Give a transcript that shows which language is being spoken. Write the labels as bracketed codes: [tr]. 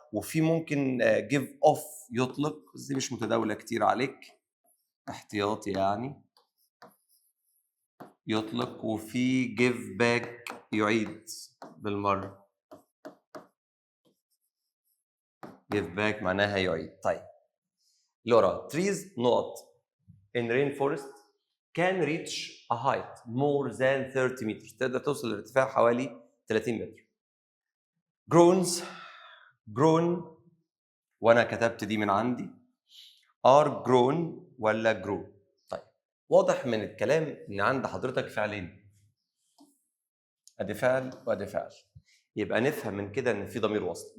[ar] وفي ممكن give off يطلق، بس دي مش متداوله كتير عليك، احتياطي يعني يطلق. وفي give back يعيد بالمره، give back معناها يعيد. طيب لورا [en] trees [ar] نقط [en] in rainforest can reach a height more than 30 meters. [ar] تقدر توصل لارتفاع حوالي 30 متر. grown وانا كتبت دي من عندي [en] are grown [ar] ولا grow. طيب واضح من الكلام ان عند حضرتك فعلين، ادي فعل وادي فعل، يبقى نفهم من كده ان في ضمير وصل.